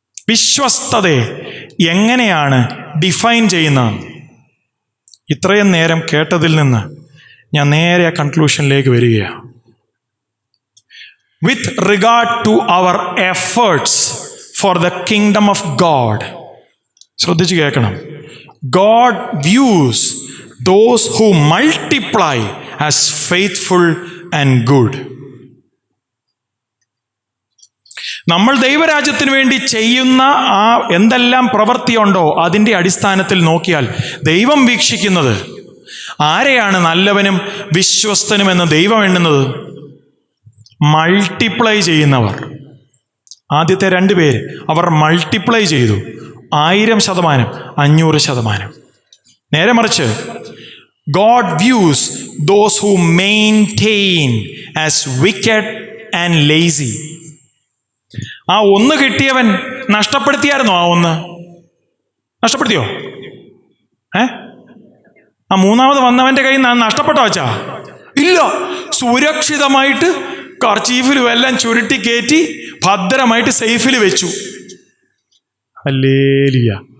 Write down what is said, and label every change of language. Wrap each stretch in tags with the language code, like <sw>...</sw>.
<ml>വിശ്വസ്തതയെ എങ്ങനെയാണ് ഡിഫൈൻ ചെയ്യുന്നത്? ഇത്രയും നേരം കേട്ടതിൽ നിന്ന് ഞാൻ നേരെ കൺക്ലൂഷനിലേക്ക് വരികയാണ്.</ml> <en>With regard to our efforts for the kingdom of God.</en> <ml>ശ്രദ്ധിച്ചു കേൾക്കണം.</ml> <en>God views those who multiply as faithful and good.</en> <ml>നമ്മൾ ദൈവരാജ്യത്തിന് വേണ്ടി ചെയ്യുന്ന ആ എന്തെല്ലാം പ്രവൃത്തിയുണ്ടോ അതിൻ്റെ അടിസ്ഥാനത്തിൽ നോക്കിയാൽ ദൈവം വീക്ഷിക്കുന്നത് ആരെയാണ് നല്ലവനും വിശ്വസ്തനുമെന്ന് ദൈവം എണ്ണുന്നത്? മൾട്ടിപ്ലൈ ചെയ്യുന്നവർ, ആദ്യത്തെ 2 പേര് അവർ മൾട്ടിപ്ലൈ ചെയ്തു. 1000%, 500%. നേരെ മറിച്ച്</ml> <en>God views those who maintain as wicked and lazy.</en> <ml>ആ 1 കിട്ടിയവൻ നഷ്ടപ്പെടുത്തിയായിരുന്നോ? ആ 1 നഷ്ടപ്പെടുത്തിയോ? ആ 3ാമത് വന്നവന്റെ കയ്യിൽ നിന്ന് നഷ്ടപ്പെട്ടോ വച്ചാ? ഇല്ല. സുരക്ഷിതമായിട്ട് കർച്ചീഫിലും എല്ലാം ചുരുട്ടി കയറ്റി ഭദ്രമായിട്ട് സേഫിൽ വെച്ചു. ഹല്ലേലൂയ.</ml>